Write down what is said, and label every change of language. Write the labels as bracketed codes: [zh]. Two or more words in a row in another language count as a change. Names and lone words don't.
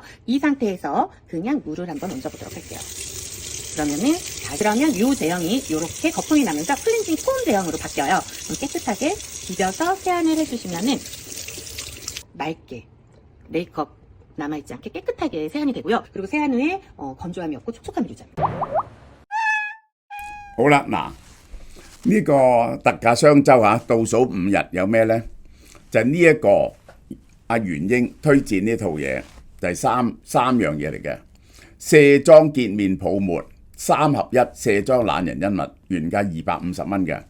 [ko] 이 상태에서 그냥 물을 한번 얹어보도록 할게요. 그러면 이 제형이 이렇게 거품이 나면서 클렌징 폼 제형으로 바뀌어요. 깨끗하게 비벼서 세안을 해주시면은 맑게 메이크업 남아있지 않게 깨끗하게 세안이 되고요. 그리고 세안 후에 건조함이 없고 촉촉함을 유지합니다. [yue] 好啦，嗱，呢個特價雙週嚇倒數5日有咩呢？就係呢一個阿袁英推薦呢套嘢，就係三樣嘢嚟嘅。卸妝潔面泡沫3合1卸妝懶人恩物，原價250蚊嘅。